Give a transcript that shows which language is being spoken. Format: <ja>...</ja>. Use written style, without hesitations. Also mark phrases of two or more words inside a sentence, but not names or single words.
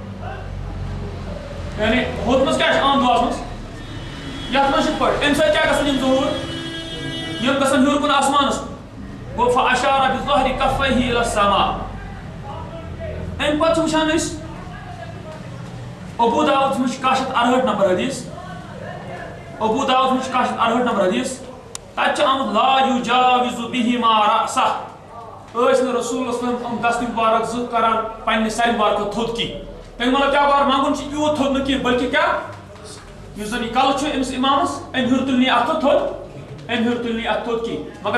<ks>یعنی ہُتھ منٛز کیٛاہ چھِ عام دُعاہَس منٛز یَتھ منٛز چھِ یِتھ پٲٹھۍ اَمہِ سۭتۍ کیٛاہ گژھان یِم ظہوٗر یِم گژھان ہیوٚر کُن آسمانَس کُن گوٚو</ks> <ar>فَأَشَارَ بِظَهْرِ كَفَّيْهِ إِلَى السَّمَاءِ</ar> <ks>اَمہِ پَتہٕ چھِ وٕچھان أسۍ ابوٗ داوٗدَس منٛز چھِ 1168 نمبر حدیٖث ابوٗ داوٗدَس منٛز چھِ 1168 نمبر حدیٖث تَتہِ چھِ آمُت</ks> <ar>لا یُجاوِزُ بِہِما رَأْسَهُ</ar> <ks>ٲسۍ نہٕ رسول اللہ یِم دستہٕ مُبارک زٕ کران پننہِ سرِ مُبارک تھوٚد کینٛہہ تَمیُک مطلب کیٛاہ گوٚو منٛگُن چھُ یوٗت تھوٚد نہٕ کینٛہہ بٔلکہِ کیٛاہ یُس زَن یہِ کَلہٕ چھُ أمِس اِمامَس اَمہِ ہیوٚر تُلنی اَتھٕ تھوٚد اَمہِ ہیوٚر تُلنی اَتھٕ تھوٚد کینٛہہ مگر</ks>